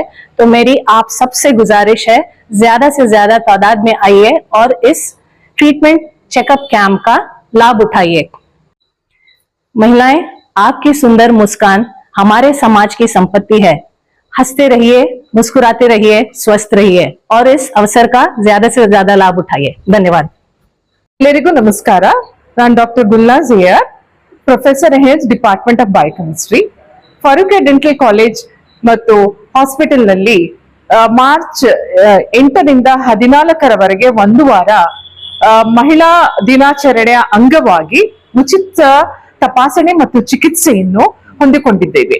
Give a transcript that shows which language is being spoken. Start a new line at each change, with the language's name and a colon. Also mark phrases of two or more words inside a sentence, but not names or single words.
Hindi: तो मेरी आप सबसे गुजारिश है, ज्यादा से ज्यादा तादाद में आइए और इस
English: treatment checkup camp
Hindi: का लाभ उठाइए। महिलाएं, आपकी सुंदर मुस्कान हमारे समाज की संपत्ति है। हंसते रहिए, मुस्कुराते रहिए, स्वस्थ रहिए और इस अवसर का ज्यादा से ज्यादा लाभ उठाइए। धन्यवाद।
Kannada: ಎಲ್ಲರಿಗೂ ನಮಸ್ಕಾರ. ನಾನು ಡಾಕ್ಟರ್ ಗುಲ್ನಾಜ್ ಹಿಯರ್,
English: professor heads department of biochemistry,
Kannada: ಫಾರೂಕಿಯಾ ಡೆಂಟಲ್ ಕಾಲೇಜ್ ಮತ್ತು ಹಾಸ್ಪಿಟಲ್ ನಲ್ಲಿ ಮಾರ್ಚ್ 8ರಿಂದ 14ರವರೆಗೆ ಒಂದು ವಾರ ಮಹಿಳಾ ದಿನಾಚರಣೆಯ ಅಂಗವಾಗಿ ಉಚಿತ ತಪಾಸಣೆ ಮತ್ತು ಚಿಕಿತ್ಸೆಯನ್ನು ಹೊಂದಿಕೊಂಡಿದ್ದೇವೆ.